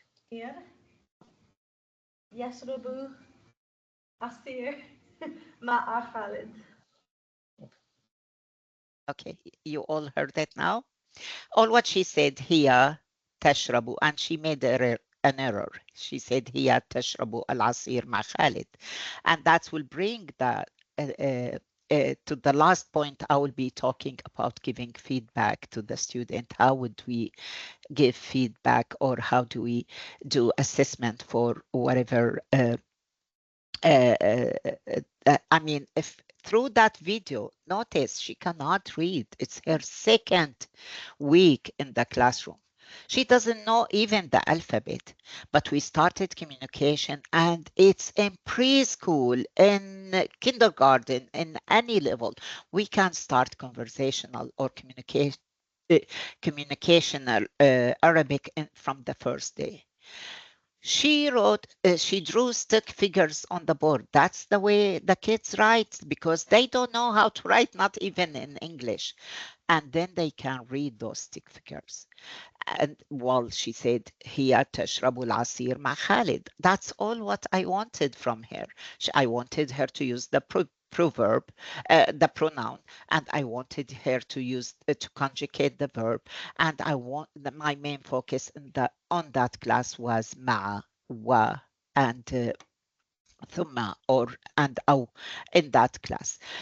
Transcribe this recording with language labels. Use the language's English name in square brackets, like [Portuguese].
[Arabic] Yeah. يسرب عصير مع خالد. [English] Okay, you all heard it now? All what she said here, تشرب, and she made an error. She said [Arabic] هي تشرب العصير مع خالد. [English] And that will bring that to the last point. I will be talking about giving feedback to the student. How would we give feedback, or how do we do assessment for whatever? I mean, if through that video, notice she cannot read. It's her second week in the classroom. She doesn't know even the alphabet, but we started communication, and it's in preschool, in kindergarten, in any level. We can start conversational or communicational Arabic from the first day. She drew stick figures on the board. That's the way the kids write, because they don't know how to write, not even in English. And then they can read those stick figures. And while she said, [Arabic] هي تشرب العصير مع خالد. [English] That's all what I wanted from her. I wanted her to use the proverb, the pronoun, and I wanted her to use to conjugate the verb. And I want my main focus on that class was [Arabic] مع, و, [English] and [Arabic] ثم, [English] or, and [Arabic] أو [English] in that class.